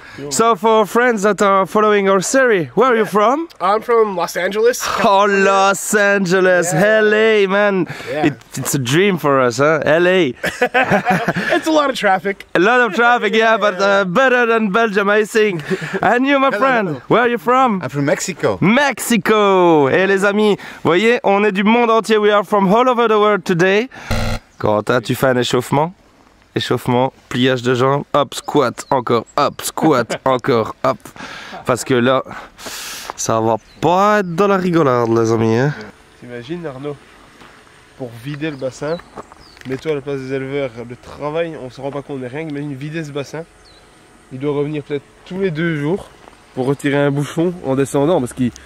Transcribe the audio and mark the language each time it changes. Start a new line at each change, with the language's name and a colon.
English: So for friends that are following our series, where are you from? I'm from Los Angeles. Oh, Los Angeles, Yeah. LA, man. Yeah. It's a dream for us, huh? LA. It's a lot of traffic. A lot of traffic, yeah, but better than Belgium, I think. And you, my friend, hello. where are you from? I'm from Mexico. Mexico.
French: Et les amis, voyez, on est du monde entier.
English: We are from all over the world today.
French: Corentin, tu fais un échauffement? Échauffement, pliage de jambes, hop, squat, encore, hop, squat, encore, hop. Parce que là, ça va pas être dans la rigolade, les amis. Hein? T'imagines Arnaud, pour vider le bassin, mets-toi à la place des éleveurs, le travail, on se rend pas compte de rien, imagine vider ce bassin, il doit revenir peut-être tous les 2 jours pour retirer un bouchon en descendant, parce qu'il